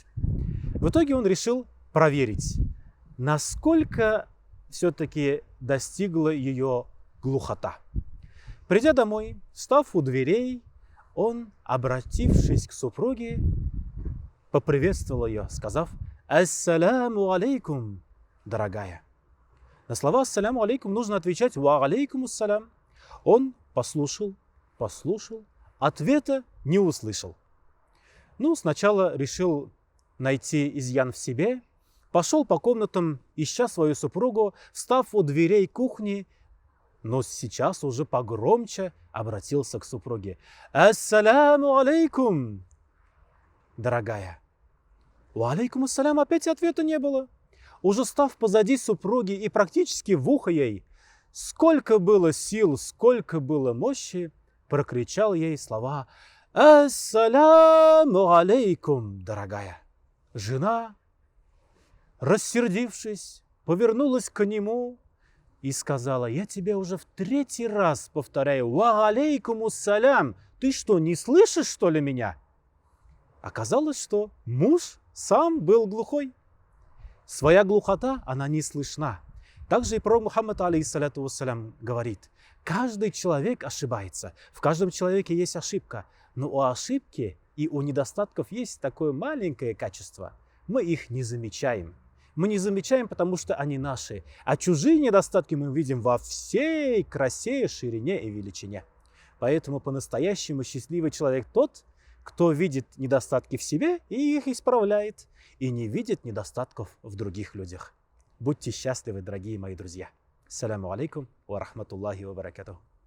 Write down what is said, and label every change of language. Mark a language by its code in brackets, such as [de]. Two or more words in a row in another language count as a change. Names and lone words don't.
[ru] В итоге он решил проверить, насколько все-таки достигла ее глухота. Придя домой, став у дверей, он, обратившись к супруге, поприветствовал ее, сказав: [ar] «السلام عليكم, [ru] дорогая». На слова [ar] «السلام عليكم» [ru] нужно отвечать [ar] «وعليكم السلام». [ru] Он послушал, ответа не услышал. Сначала решил найти изъян в себе, пошел по комнатам, ища свою супругу, встав у дверей кухни, но сейчас уже погромче обратился к супруге: [ar] «السلام عليكم, дорогая». «وعليكم السلام» [ru] опять ответа не было. Уже став позади супруги и практически в ухо ей, сколько было сил, сколько было мощи, прокричал ей слова: [ar] «السلام عليكم, [ru] дорогая». Жена, рассердившись, повернулась к нему и сказала: «Я тебе уже в третий раз повторяю, [ar] وعليكم السلام, [ru] ты что, не слышишь, что ли, меня?» Оказалось, что муж сам был глухой. Своя глухота, она не слышна. Также и пророк Мухаммад, [ar] عليه الصلاة والسلام, [ru] говорит: каждый человек ошибается, в каждом человеке есть ошибка, но у ошибки и у недостатков есть такое маленькое качество. Мы их не замечаем. Мы не замечаем, потому что они наши, а чужие недостатки мы видим во всей красе, ширине и величине. Поэтому по-настоящему счастливый человек тот, кто видит недостатки в себе и их исправляет, и не видит недостатков в других людях. Будьте счастливы, дорогие мои друзья. [ar] السلام عليكم ورحمة الله وبركاته.